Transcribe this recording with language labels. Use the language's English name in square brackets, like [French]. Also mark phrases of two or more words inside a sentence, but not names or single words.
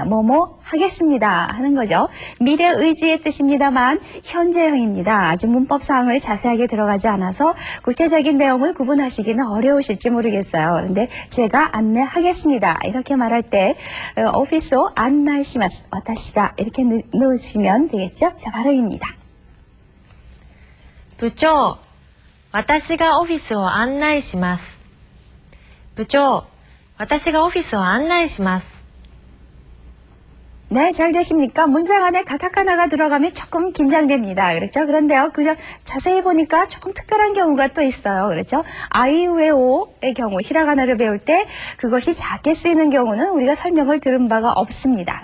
[Korean] 뭐뭐 하겠습니다 하는 거죠. 미래 의지의 뜻입니다만 현재형입니다. 아직 문법 사항을 자세하게 들어가지 않아서 구체적인 내용을 구분하시기는 어려우실지 모르겠어요. 그런데 제가 안내하겠습니다 이렇게 말할 때 [Japanese] オフィスを 案内します 私が [Korean] 이렇게 넣으시면 되겠죠. 자, 발음입니다. [Japanese] 部長、私がオフィスを案内します。部長、私がオフィスを案内します。 [Korean] 네, 잘 되십니까? 문장 안에 가타카나가 들어가면 조금 긴장됩니다. 그렇죠? 그런데요, 그냥 자세히 보니까 조금 특별한 경우가 또 있어요. 그렇죠? 아이우에오의 경우, 히라가나를 배울 때 그것이 작게 쓰이는 경우는 우리가 설명을 들은 바가 없습니다.